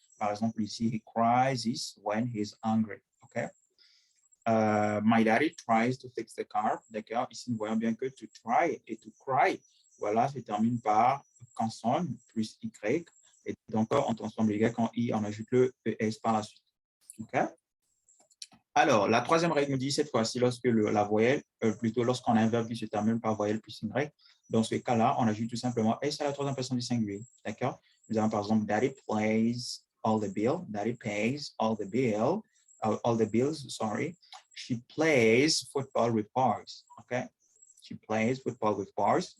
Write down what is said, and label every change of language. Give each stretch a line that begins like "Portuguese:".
French: Par exemple, ici,
English: he cries when he's hungry, OK? My daddy tries to fix the car,
French: d'accord? Ici, nous voyons bien que
English: to try
French: et
English: to cry,
French: voilà, se termine par consonne plus Y, et donc, on transforme le Y en I, on ajoute le ES par la suite, OK? Alors, la troisième règle nous dit cette fois-ci, lorsque la voyelle, plutôt lorsqu'on a un verbe qui se termine par voyelle plus Y, dans ce cas-là, on ajoute tout simplement S à la troisième personne du singulier. D'accord? Nous avons par exemple,
English: Daddy plays all the bills. Daddy pays all the bills, sorry. She plays football with boys. OK? She plays football with bars.